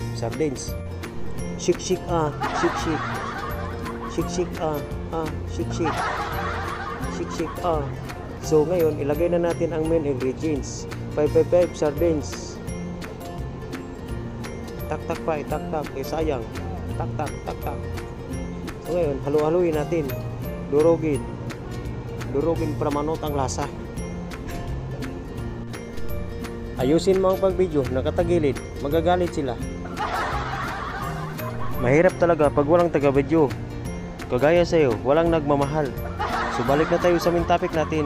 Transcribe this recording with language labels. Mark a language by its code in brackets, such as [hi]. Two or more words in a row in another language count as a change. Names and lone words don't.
[tl] sardines. Shik shik shik shik. Shik shik shik shik. Shik shik So ngayon, ilagay na natin ang [en] main ingredients. [tl] 555 sardines. Tak-tak pa, tak-tak. Sayang. Tak-tak, tak-tak. So ngayon, halu-haluin natin. Durugin. Durugin para manot ang lasa. Ayusin mo ang pag-video, nakatagilid. Magagalit sila. Mahirap talaga pag walang taga-video. Kagaya sa'yo, walang nagmamahal. So balik na tayo sa [en] main topic [tl] natin.